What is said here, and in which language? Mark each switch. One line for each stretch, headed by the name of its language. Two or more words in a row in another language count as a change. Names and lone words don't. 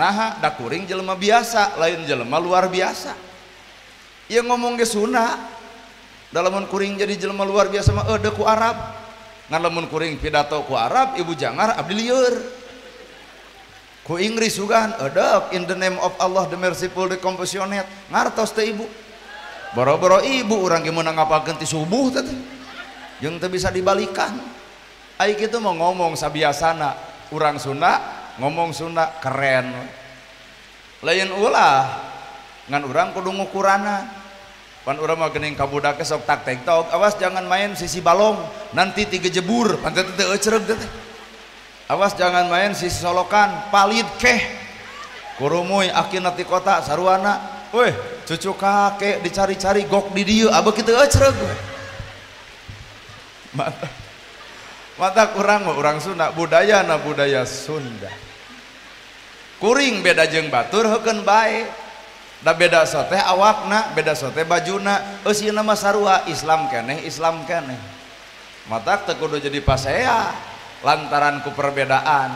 Sundanese: Nah da kuring jelema biasa lain jelema luar biasa. Ieu ngomong ge Sunda, da lamun kuring jadi jelema luar biasa mah eueuh ku Arab. Ngan lamun kuring pidato ku Arab ibu jangar abdi lieur. Ku Inggris sugan eueuh
English: in the name of Allah the merciful the compassionate,
Sundanese: ngartos teh ibu. Boro-boro ibu urang ge meunang ngapalkeun ti subuh teh. Jeung teu bisa dibalikan. Ai kitu mau ngomong sabiasana, urang Sunda ngomong Sunda keren. Lain ulah ngan urang kudu ngukurana. Pan urang mah geuning ka budak sok tak tiktok,
Indonesian: awas jangan main
Sundanese: sisi balong, nanti tiga jebur, pantet teu euceureg teh.
Indonesian: Awas jangan main
Sundanese: sisi solokan, palit keh. Kurumuy akina ti kota saruana, weh
Indonesian: cucu kakek dicari-cari
Sundanese: gok di dieu, abeu kitu euceureg. Mata urang mah urang Sunda, budayana budaya Sunda. Kuring beda jeung batur heukeun bae. Da beda sote awakna, beda sote bajuna, eusieuna mah sarua, Islam keneh matak teu kudu jadi pasea lantaran ku perbedaan.